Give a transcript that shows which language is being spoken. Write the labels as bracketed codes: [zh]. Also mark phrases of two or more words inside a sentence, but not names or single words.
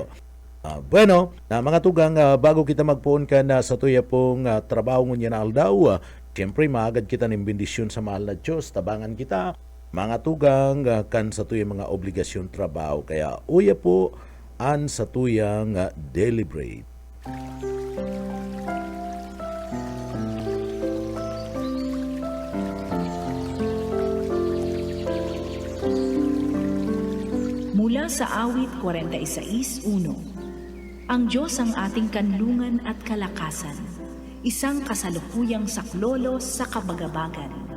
[bik] Bueno, mga tugang, bago kita magpuon ka na sa tuya pong trabaho ngunyan na aldaw, siyempre maagad kita ng bendisyon sa mahal na Diyos, tabangan kita, mga tugang, kan sa tuya mga obligasyon trabaho. Kaya uya po, an sa tuyang deliberate. [tl] Mula sa awit 46:1. Ang Diyos ang ating kanlungan at kalakasan, isang kasalukuyang saklolo sa kabagabagan.